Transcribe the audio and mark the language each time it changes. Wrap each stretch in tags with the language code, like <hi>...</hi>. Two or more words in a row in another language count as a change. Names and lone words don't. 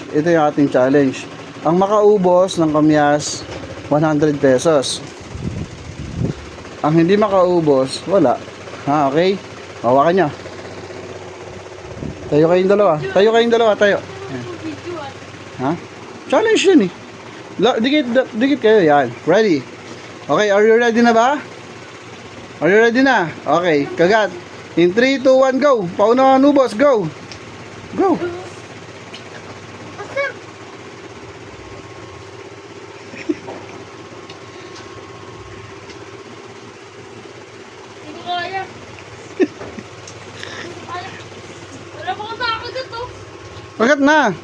<tl>Ito yung ating challenge. Ang makaubos ng kamyas, 100 pesos. Ang hindi makaubos, wala. Ha, okay? Hawakan nyo. Tayo kayong dalawa. Tayo kayong dalawa, tayo. Ayan. Ha? Challenge yun eh. Dikit kayo, yan.</tl> <en>Ready? Okay, are you ready</en> <tl>na ba?</tl> <en>Are you ready na? Okay, kagat. In 3, 2, 1, go.</en> <tl>Pauna ubos, go. Go. Hindi ko kaya. Wala pa kang nakagat to. Kagat na.</tl>